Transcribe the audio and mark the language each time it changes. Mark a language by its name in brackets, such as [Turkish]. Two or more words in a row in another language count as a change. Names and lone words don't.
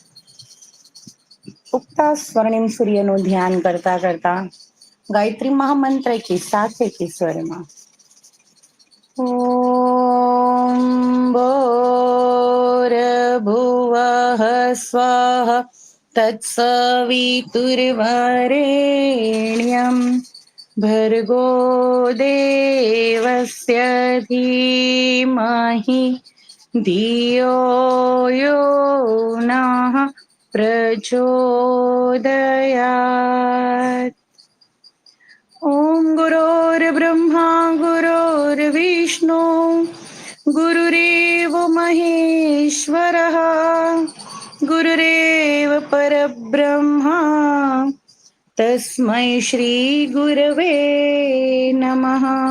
[Gujarati] ઉગતા સ્વર્ણિમ સૂર્યનું ધ્યાન કરતા કરતા ગાયત્રી મહામંત્ર की સાથે की સ્વરમાં [Sanskrit] ઓમ ભૂર્ભુવઃ સ્વઃ તત્સવિતુર્વરેણ્યં ભર્ગો દેવસ્ય ધીમહિ ધિયો યો નઃ प्रचोदयात्। ॐ गुरोर्ब्रह्मा गुरोर्विष्णु गुरुरेव महेश्वरः गुरुरेव परब्रह्मा तस्मै श्रीगुरवे नमः।